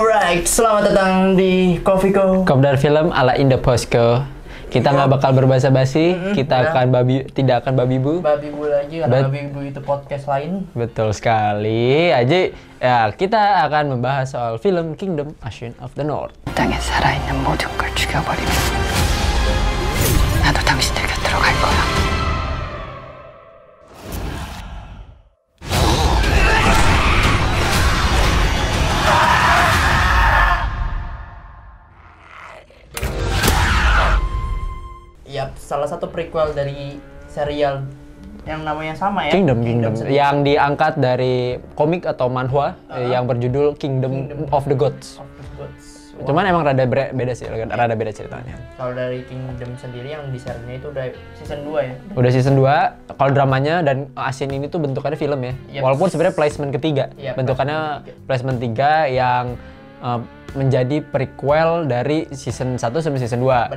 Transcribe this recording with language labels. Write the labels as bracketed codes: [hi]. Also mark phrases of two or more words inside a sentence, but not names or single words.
[id] Alright, selamat datang di Coffeeko. Kopdar Film ala Indo Posko. Kita nggak bakal berbasa-basi, kita akan tidak akan babi bu. Babi bu lagi karena babi bu itu podcast lain. Betul sekali. Aja ya kita akan membahas soal film Kingdom Ashen of the North. [ko] 땅에 살아있는 모든 걸 죽여버리면 나도 당신들 곁으로 갈 거야. [id] Yap, salah satu prequel dari serial yang namanya sama ya. Kingdom sendiri. yang diangkat dari komik atau manhwa yang berjudul Kingdom of the Gods. Of the Gods. Wah. Cuman emang rada beda sih, rada beda ceritanya. Kalau dari Kingdom sendiri yang di serialnya itu udah season 2 ya. Udah season 2, kalau dramanya dan Ashen ini tuh bentukannya film ya. Yep. Walaupun sebenarnya placement ketiga. Yep, Bentukannya placement 3 yang menjadi prequel dari season 1 sampai season 2.